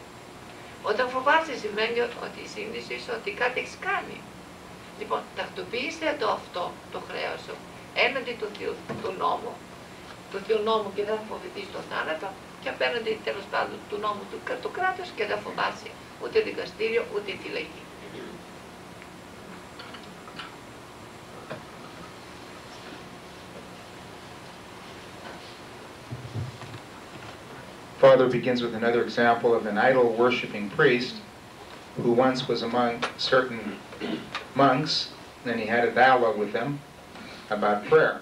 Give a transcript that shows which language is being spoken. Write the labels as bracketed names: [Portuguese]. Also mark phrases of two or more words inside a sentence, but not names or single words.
[Greek] Όταν φοβάσαι σημαίνει ότι συνήθως ότι κάτι έχεις κάνει. Λοιπόν, τακτοποίησε αυτό το χρέος σου έναντι του νόμου και δεν φοβηθείς το θάνατο και απέναντι τέλος πάντων του νόμου του κράτους και δεν φοβάσαι ούτε δικαστήριο ούτε φυλακή. [English] Father begins with another example of an idol-worshipping priest who once was among certain monks, and he had a dialogue with them about prayer.